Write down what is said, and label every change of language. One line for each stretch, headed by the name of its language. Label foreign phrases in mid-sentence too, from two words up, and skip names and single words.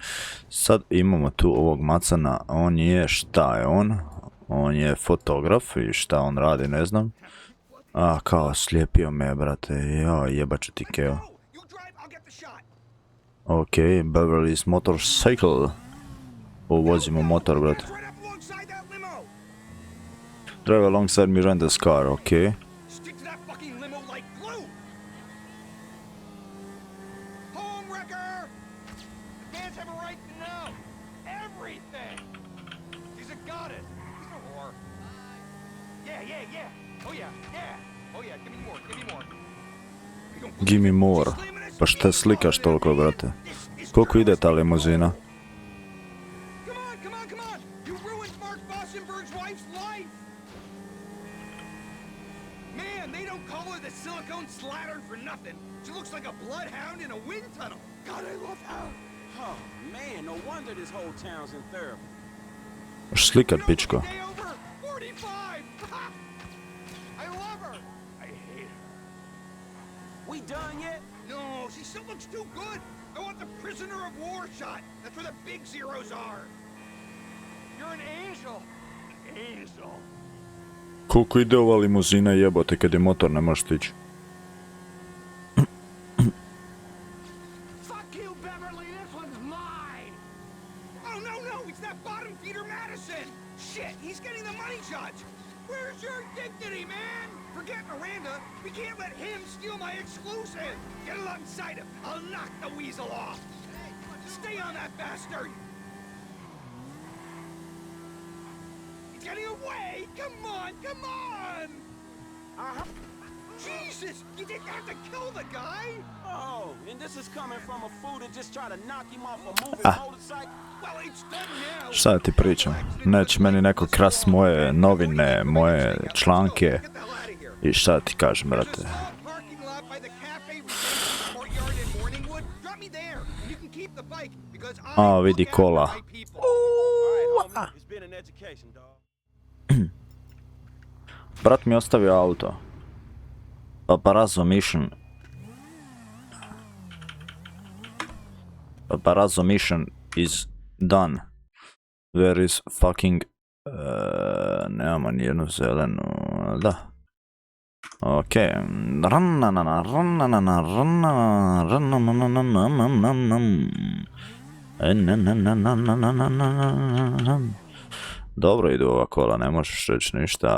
Bosnian: Sad imamo tu ovog macana, on je, šta je on? On je fotograf i šta on radi ne znam. A kao slijepio me brate, joj jebaću ti keo.
English: Ok, Beverly's motorcycle.
Bosnian: Uvozimo motor brate.
English: Drive alongside Miranda's car, okay. Stick to that fucking limo like glue! Home wrecker! The fans have a right to know everything! He's a goddess! He's a whore! Yeah! Oh yeah! Give me more! Give me more.
Bosnian: Pa šta slikaš toliko, brate? Koliko ide ta limuzina?
English: Come on! You ruined Mark Bossenberg's wife's life! Man, they don't call her the silicone slattern for nothing. She looks like a bloodhound in a wind tunnel. God, I love her. Oh man, no wonder this whole town's in therapy.
Bosnian: Možeš slikat, pičko.
English: Day over 45. I love her. I hate her. We done yet? No, she still looks too good. I want the prisoner of war shot. That's where the big zeros are. You're an angel. An angel.
Bosnian: Koliko ide ova limuzina jebote kad je motor ne možeš stići.
English: Fuck you, Beverly. This one's mine. Oh no, it's that bottom feeder Madison. Shit, he's getting the money shots. Where's your dignity, man? Forget Miranda. We can't let him steal my exclusive. Get alongside him. I'll knock the weasel off. Stay on that bastard. He's getting away. Come on. Jesus, you didn't have to kill the guy. Oh, and this is coming from a fool that just tried to knock him off a moving motorcycle? Well, it's done now.
Bosnian: Šta ti pričam? Neće meni neko krast moje novine, moje članke.
English: Get the hell out of here.
Bosnian: I šta ti kažem,
English: There's a
Bosnian: brate?
English: small parking lot by the cafe we rented in the courtyard in Morningwood. Drop me there. You can keep the bike because I
Bosnian: A, vidi
English: look after
Bosnian: kola.
English: my people. All right, homie, it's been an education, dog.
Bosnian: Brat mi je ostavio auto.
English: Paparazzo mission. Paparazzo mission is done. Where is fucking...
Bosnian: nemamo nijednu zelenu, da. Okej. Dobro idu ova kola, ne možeš reći ništa.